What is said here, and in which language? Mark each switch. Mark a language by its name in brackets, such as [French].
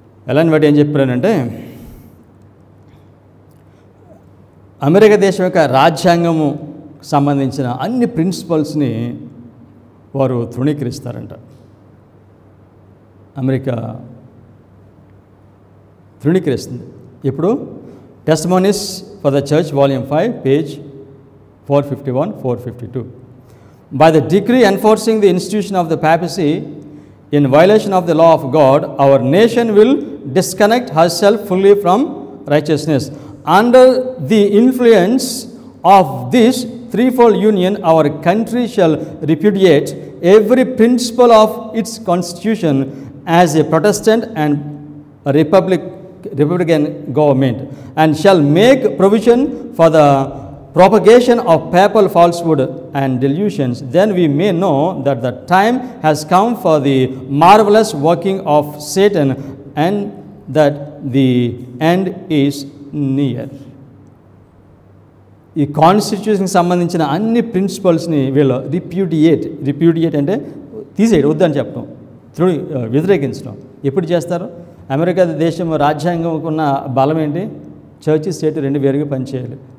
[Telugu] ఎలాని బట్టి ఏం చెప్పారంటే, అమెరికా దేశం యొక్క రాజ్యాంగము సంబంధించిన అన్ని ప్రిన్సిపల్స్ని వారు తృణీకరిస్తారంట. అమెరికా తృణీకరిస్తుంది. ఇప్పుడు testimonies for the church volume 5 page 451, 452. [English] By the decree enforcing the institution of the papacy in violation of the law of God, our nation will disconnect herself fully from righteousness. Under the influence of this threefold union, our country shall repudiate every principle of its constitution as a Protestant and a Republican government, and shall make provision for the propagation of papal falsehood and delusions. Then we may know that the time has come for the marvelous working of Satan, and that the end is near. [Telugu] ఈ కాన్స్టిట్యూషన్కి సంబంధించిన అన్ని ప్రిన్సిపల్స్ని వీళ్ళు రిప్యూడియేట్ అంటే తీసేయడం, వద్దని చెప్పడం, వ్యతిరేకించడం. ఎప్పుడు చేస్తారు? అమెరికా దేశం రాజ్యాంగంకు ఉన్న బలం ఏంటి? చర్చి స్టేట్ రెండు వేరుగా పనిచేయాలి.